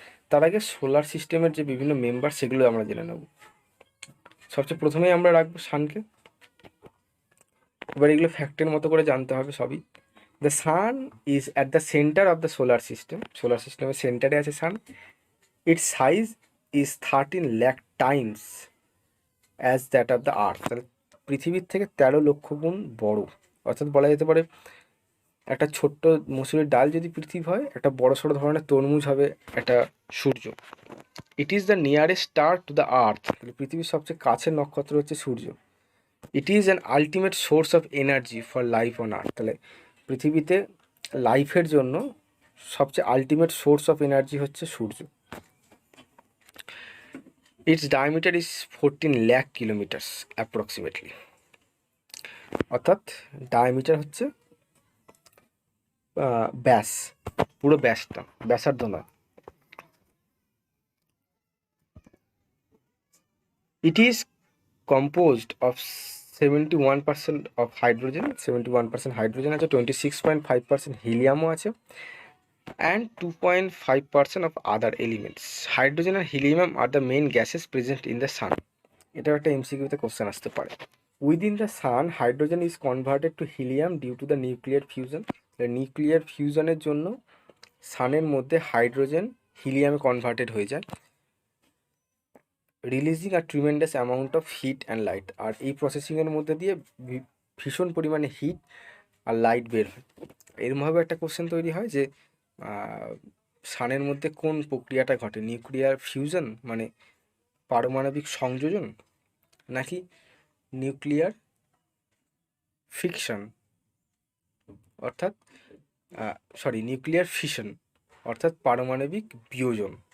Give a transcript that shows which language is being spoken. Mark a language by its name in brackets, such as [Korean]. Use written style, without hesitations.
[Bangla] তার আগে সোলার সিস্টেমের যে বিভিন্ন মেম্বার সেগুলো আমরা জেনে নেব। সবচেয়ে প্রথমেই আমরা রাখবো সানকে। এবার এগুলো ফ্যাক্টের মতো করে জানতে হবে সবই। [English] The sun is at the center of the solar system. [Bangla] Solar সিস্টেমের সেন্টারে আছে সান। [English] Its size is 13 lakh times as that of the earth. [Bangla] তাহলে পৃথিবীর থেকে 13 লক্ষ গুণ বড়, অর্থাৎ বলা যেতে পারে একটা ছোট্ট মসুরের ডাল যদি পৃথিবী হয়, একটা বড় সড়ো ধরনের তরমুজ হবে একটা সূর্য। [English] It is the nearest star to the earth. [Bangla] তাহলে পৃথিবীর সবচেয়ে কাছের নক্ষত্র হচ্ছে সূর্য। [English] It is an ultimate source of energy for life on earth. [Bangla] তাহলে পৃথিবীতে লাইফের জন্য সবচেয়ে আলটিমেট সোর্স অফ এনার্জি হচ্ছে সূর্য। [English] its diameter is 14 lakh kilometres approximately, [Bangla] অর্থাৎ ডায়ামিটার হচ্ছে ব্যাস, পুরো ব্যাসটা, ব্যাসার্ধ নয়। [English] It is composed of 71% of hydrogen, 71% hydrogen আছে, 26.5% helium আছে, and 2.5% of other elements. Hydrogen and helium are the main gases present in the sun. [Bangla] এটা একটা এমসিকিউতে কোশ্চেন আসতে পারে। [English] Within the sun, hydrogen is converted to helium due to the nuclear fusion. [Bangla] Nuclear ফিউশনের জন্য সানের মধ্যে hydrogen হিলিয়ামে converted হয়ে যায়, [English] Releasing a tremendous amount of heat and light. [Bangla] আর এই প্রসেসিংয়ের মধ্যে দিয়ে ভীষণ পরিমাণে হিট আর লাইট বের হয়। এরমভাবে একটা কোশ্চেন তৈরি হয় যে সানের মধ্যে কোন প্রক্রিয়াটা ঘটে, নিউক্লিয়ার ফিউশন মানে পারমাণবিক সংযোজন, নাকি নিউক্লিয়ার ফিকশন অর্থাৎ নিউক্লিয়ার ফিশন অর্থাৎ পারমাণবিক বিয়োজন।